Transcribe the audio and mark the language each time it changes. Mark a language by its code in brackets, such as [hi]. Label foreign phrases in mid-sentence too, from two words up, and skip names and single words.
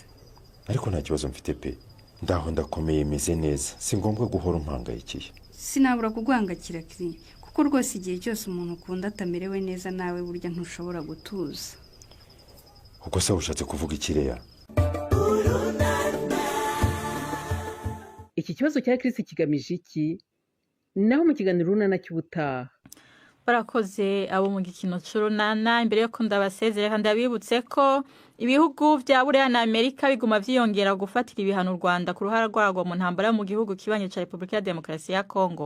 [rw] Ariko nta kibazo mfite pe, ndaho ndakomeye meze neza, si ngombwa guhora umpangayikiye. Sinabura kugwangakira kiri kuko rwose igihe cyose umuntu ukunda atamerewe neza nawe burya ntushobora gutuza. Ubwo se ushatse kuvuga ikireya? Iki kibazo cya Chris kigamije iki? Naho mu kiganiro runana cy'ubutaha. Barakoze abo mu gikino cy'urunana. [rn] Imbere yo ndabasezerera kandi abibutse ko ibihugu bya Buraya na Amerika biguma vyiyongera gufatira ibihano u Rwanda ku ruhara rwarwo mu ntambara mu gihugu kibanye ca Republika ya Demokarasi ya Kongo.